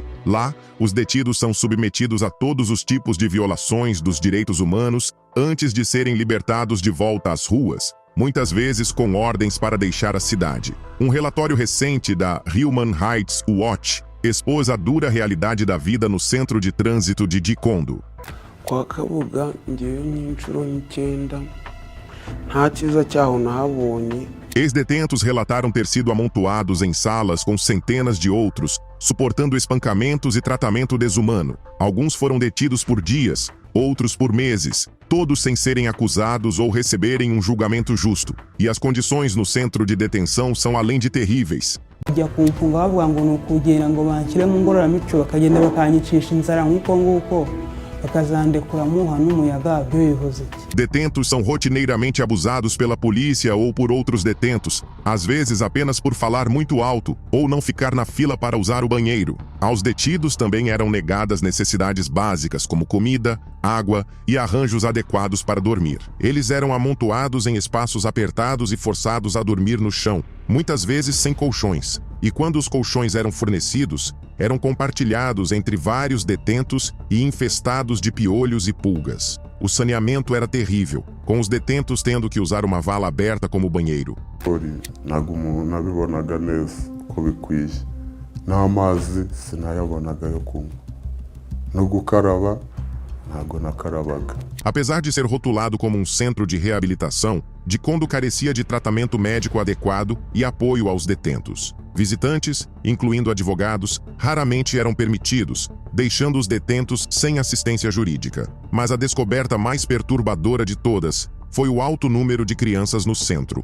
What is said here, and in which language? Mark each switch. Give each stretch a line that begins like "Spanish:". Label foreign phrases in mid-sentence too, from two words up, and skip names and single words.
Portuguese: Lá, os detidos são submetidos a todos os tipos de violações dos direitos humanos antes de serem libertados de volta às ruas, muitas vezes com ordens para deixar a cidade. Um relatório recente da Human Rights Watch expôs a dura realidade da vida no Centro de Trânsito de Gikondo.
Kinyarwanda: Kwa Kabuga ngewe n'inshuro 9 nta cyiza cyaho nahabonye.
Portuguese: Ex-detentos relataram ter sido amontoados em salas com centenas de outros, suportando espancamentos e tratamento desumano. Alguns foram detidos por dias, outros por meses, todos sem serem acusados ou receberem um julgamento justo. E as condições no centro de detenção são além de terríveis.
Kinyarwanda: Kujya kumfunga bavuga ngo nukugenda ngo banshyire mu ngororamuco bakagenda bakanyicisha inzara nk'uko nguko bakazandekura muha n'umuyaga byo bivuze.
Portuguese: Detentos são rotineiramente abusados pela polícia ou por outros detentos, às vezes apenas por falar muito alto ou não ficar na fila para usar o banheiro. Aos detidos também eram negadas necessidades básicas como comida, água e arranjos adequados para dormir. Eles eram amontoados em espaços apertados e forçados a dormir no chão, muitas vezes sem colchões. E quando os colchões eram fornecidos, eram compartilhados entre vários detentos e infestados de piolhos e pulgas. O saneamento era terrível, com os detentos tendo que usar uma vala aberta como banheiro.
Kinyarwanda: Nabibonaga neza ko bikwiye n'amazi sinayabonaga yo kunywa no gukaraba ntago nakarabaga.
Portuguese: Apesar de ser rotulado como um centro de reabilitação, Gikondo carecia de tratamento médico adequado e apoio aos detentos. Visitantes, incluindo advogados, raramente eram permitidos, deixando os detentos sem assistência jurídica. Mas a descoberta mais perturbadora de todas foi o alto número de crianças no centro.